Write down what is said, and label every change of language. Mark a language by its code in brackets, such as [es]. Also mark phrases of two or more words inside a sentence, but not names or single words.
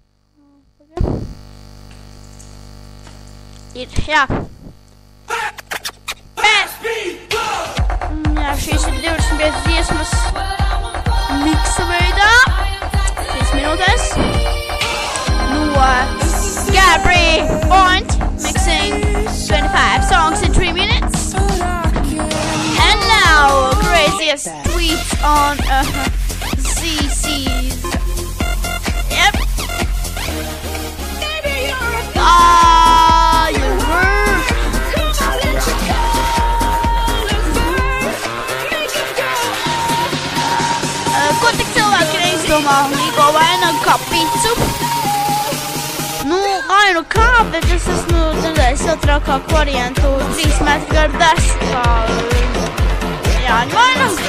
[lv] Ir, jā. Bet, jā, šīs ir 25 dziesmas miksa veidā, 3 minūtēs, no Gabri Point, [en] mixing 25 songs in 3 minutes. And now, craziest tweets on CC's. Yep. [lv] Ko tik cilvēki neizdomā līgo vainagu kā picu? Nu, vai nu kā, bet es esmu redzējis vēl trakāku variantu 3 metru garu desu kā Jāņu vainagu.